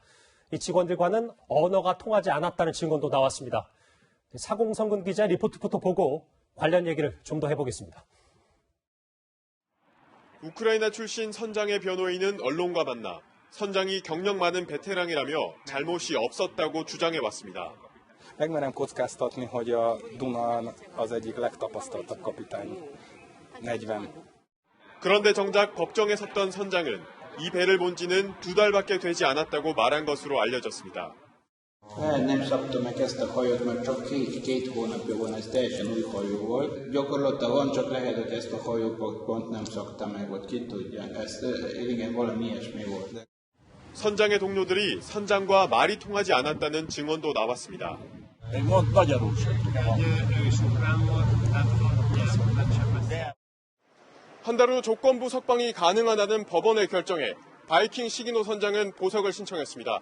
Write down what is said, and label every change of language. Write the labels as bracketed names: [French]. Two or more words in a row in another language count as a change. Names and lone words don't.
[Korean] 이 직원들과는 언어가 통하지 않았다는 증언도 나왔습니다. 사공성근 기자 리포트부터 보고 관련 얘기를 좀 더 해보겠습니다. 우크라이나 출신 선장의 변호인은 언론과 만나 선장이 경력 많은 베테랑이라며 잘못이 없었다고 주장해왔습니다. [Hungarian] Megmerem kockáztatni, hogy a Dunán az egyik legtapasztaltabb kapitány. 40. [Korean] 그런데 정작 법정에 섰던 선장은 이 배를 본 지는 2달밖에 되지 않았다고 말한 것으로 알려졌습니다. [Hungarian] Nem szabta meg ezt a hajót, mert csak két hónapja van, ez teljesen új hajó volt. Gyakorlatilag van, csak lehet, hogy ezt a hajót pont nem szokta meg, vagy ki tudja. Ez igen, valami ilyesmi volt. [Korean] 선장의 동료들이 선장과 말이 통하지 않았다는 증언도 나왔습니다. 한 달 후 조건부 석방이 가능하다는 법원의 결정에 바이킹 시기노 선장은 보석을 신청했습니다.